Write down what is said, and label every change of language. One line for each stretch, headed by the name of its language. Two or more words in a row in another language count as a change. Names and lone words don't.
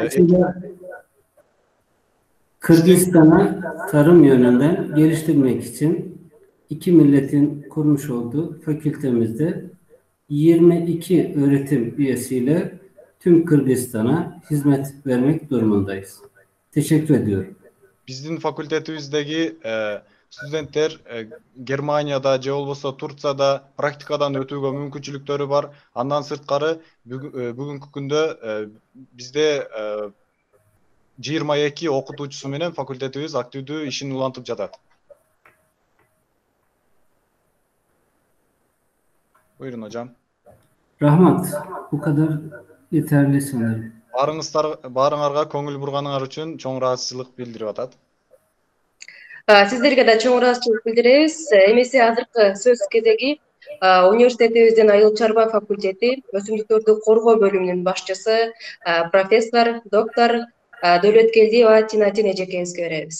Turkish: Kırgızistan'a tarım yönünden geliştirmek için iki milletin kurmuş olduğu fakültemizde 22 öğretim üyesiyle tüm Kırgızistan'a hizmet vermek durumundayız. Teşekkür ediyorum.
Kyrgyz: Биздин факультетибиздеги студенттер Германияда, же болбосо Түркияда практикадан өтүүгө мүмкүнчүлүктөрү бар. Андан сырткары бүгүнкү күндө бизде 22 окутуучусу менен факультетибиз активдүү ишин улантып жатат.
Turkish: Buyurun hocam. Rahmat, bu kadar yeterli sanırım.
Kyrgyz: Баарыңарга көңүл бурганыңар үчүн чоң ыраазычылык билдирип атат. Сиздерге да чоң ыраазычылык билдиребиз. Эмесе азыркы сөз кезеги университетибиздин айыл чарба факультети өсүмдүктөрдү коргоо бөлүмүнүн башчысы профессор доктор Дөөлөткелдиева Тинатин эжекебизге беребиз.